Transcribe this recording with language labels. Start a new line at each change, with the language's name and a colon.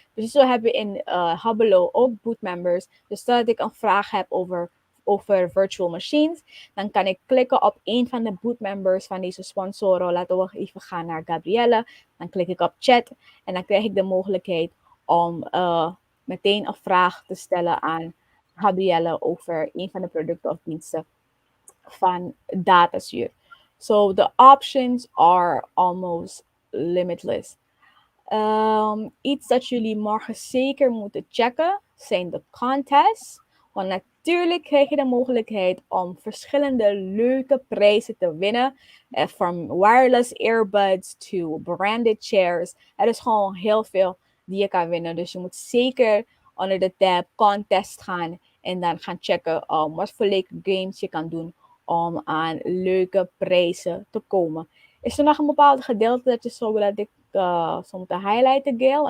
Dutch: Dus zo hebben we in Hubelo ook bootmembers. Dus stel dat ik een vraag heb over virtual machines, dan kan ik klikken op een van de bootmembers van deze sponsoren. Laten we even gaan naar Gabrielle. Dan klik ik op chat en dan krijg ik de mogelijkheid om meteen een vraag te stellen aan Gabrielle over een van de producten of diensten van Datasuur.
English: So the options are almost limitless.
Dutch: Iets dat jullie morgen zeker moeten checken zijn de contests. Want natuurlijk krijg je de mogelijkheid om verschillende leuke prijzen te winnen.
English: From wireless earbuds to branded chairs.
Dutch: Er is gewoon heel veel die je kan winnen. Dus je moet zeker onder de tab contest gaan. En dan gaan checken wat voor leuke games je kan doen om aan leuke prijzen te komen. Is er nog een bepaald gedeelte dat je zo wil dat ik zou moeten highlighten, Gail?